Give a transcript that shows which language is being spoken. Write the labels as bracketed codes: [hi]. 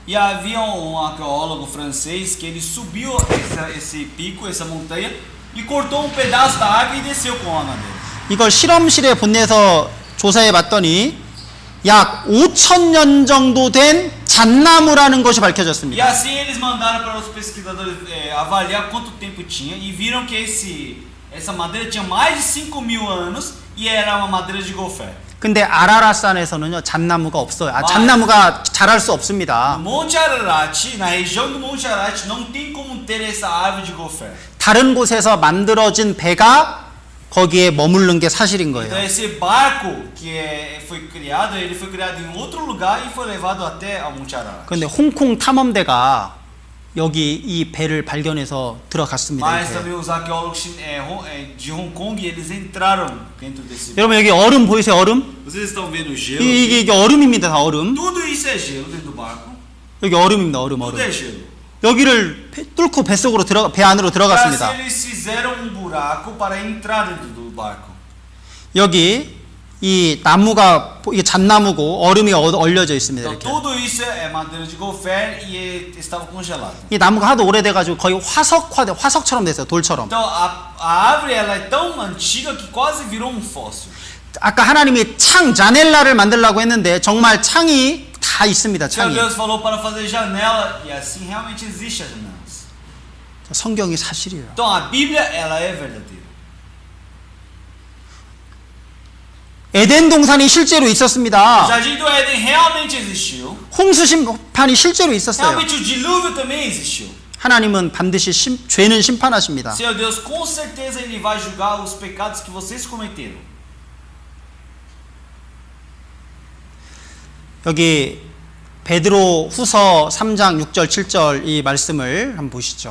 [pt] E havia arqueólogo francês que ele subiu esse pico, essa montanha, e cortou pedaço da água e desceu com a madeira. [ko] 이걸 실험실에 보내서 조사해 봤더니 약 5,000년 정도 된 잣나무라는 것이 [pt] E [ko] 밝혀졌습니다. [pt] assim eles mandaram para os pesquisadores avaliar quanto tempo tinha e viram que essa madeira tinha mais de 5.000 anos e era uma madeira de gofé. [ko] 근데 아라라산에서는요 잣나무가 없어요. 잣나무가 자랄 수 없습니다. [pt] No Monte Ararat, na região do Monte Ararat, não tem como ter essa árvore de gofé. [ko] 다른 곳에서 만들어진 배가 거기에 머무른 게 사실인 [pt] Então [ko] 거예요. [pt] esse barco que foi criado, ele foi criado em outro lugar e foi levado até ao Monte Ararat. [ko] 그런데 홍콩 탐험대가 여기 이 배를 발견해서 들어갔습니다. 이 [pt] Mas [ko] 배. [pt] também os arqueólogos de Hong Kong, eles entraram dentro desse barco. [ko] 여러분 여기 얼음 보이세요? 얼음? [pt] Vocês estão vendo o gelo? [ko] 이게 얼음입니다. 다 얼음. [pt] Tudo isso é gelo dentro do barco. [ko] 여기 얼음입니다. 얼음. [pt] Tudo é gelo. [ko] 여기를 뚫고 뱃속으로 배 안으로 들어갔습니다. [pt] Eles fizeram um buraco para entrar dentro do barco. [ko] 여기 이 나무가 이게 잣나무고 얼음이 얼려져 있습니다. [pt] Então tudo isso é madeira de gofer e estava congelado. [ko] 이 나무가 하도 오래돼가지고 거의 화석처럼 됐어요. 돌처럼. [pt] Então a árvore ela é tão antiga que quase virou um fóssil. [ko] 아까 하나님이 창 자넬라를 만들라고 했는데 정말 창이 다 있습니다. [pt] O Senhor Deus falou para fazer janela e assim realmente existe as janelas. [ko] 성경이 사실이에요. [pt] Então a Bíblia ela é verdadeira. [ko] 에덴 동산이 실제로 [pt] O [ko] 있었습니다. [pt] jardim do Éden realmente existiu. [ko] 홍수 심판이 실제로 있었어요. [pt] Realmente o dilúvio também existiu. [ko] 하나님은 반드시 죄는 심판하십니다. [pt] Senhor Deus, com certeza Ele vai julgar os pecados que vocês cometeram. [ko] 여기 베드로 후서 3장 6절 7절 이 말씀을 한번 보시죠.